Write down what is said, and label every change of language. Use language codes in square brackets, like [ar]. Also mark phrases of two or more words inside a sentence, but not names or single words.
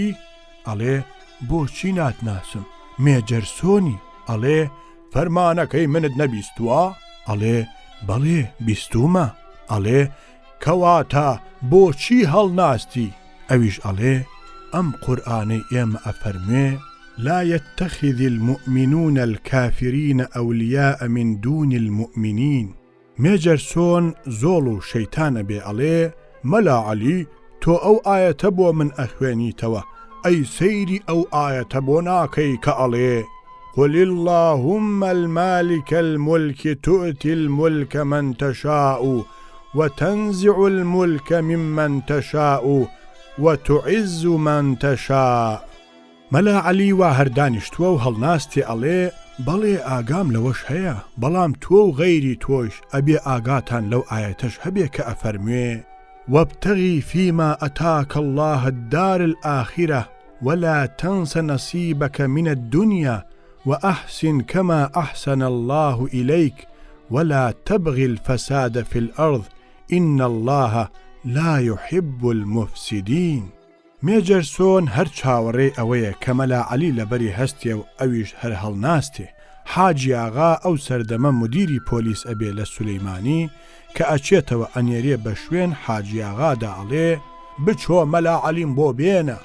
[ckb] ئەڵێ بۆچی ناتناسم؟ مێجەرسۆنی. ئەڵێ فەرمانەکەی منت نەبیستووە؟ ئەڵێ بەڵێ بیستومە. ئەڵێ کەواتە بۆچی هەڵناستی؟ ئەویش ئەڵێ ئەم قورئانەی ئێمە ئەفەرموێ [ar] لا يتخذ المؤمنون الكافرين أولياء من دون المؤمنين. [ckb] مێجەرسۆن زۆڵ و شەیتانە بێ ئەڵێ مەلا عەلی تۆ ئەو ئایەتە بۆ من ئەخوێنیتەوە، ئەی سەیری ئەو ئایەتە بۆ ناکەی کە ئەڵێ [ar] قل اللهم المالك الملك تؤتي الملك من تشاء وتنزع الملك ممن تشاء وتعز من تشاء. [ckb] مەلا عەلی وا هەردانیشتووە و هەڵناستی ئەڵێ بەڵێ ئاگام لەوەش هەیە، بەڵام تۆ و غەیری تۆش ئەبێ ئاگاتان لەو ئایەتەش هەبێ کە ئەفەرموێ [ar] وابتغي فيما أتاك الله الدار الآخرة ولا تنس نصيبك من الدنيا وأحسن كما أحسن الله إليك ولا تبغي الفساد في الأرض إن الله لا يحب المفسدين. [ckb] مێجەرسۆن هەر چاوەڕێ ئەوەیە کە مەلا عەلی لەبەری هەستێ و ئەویش هەر هەڵناستێ. حاجی ئاغا ئەو سەردەمە مدیری پۆلیس ئەبێ لە سولەیمانی کە ئەچێتەوە ئەنێرێ بە شوێن حاجی ئاغادا ئەڵێ بچۆ مەلا عەلیم بۆ بێنە.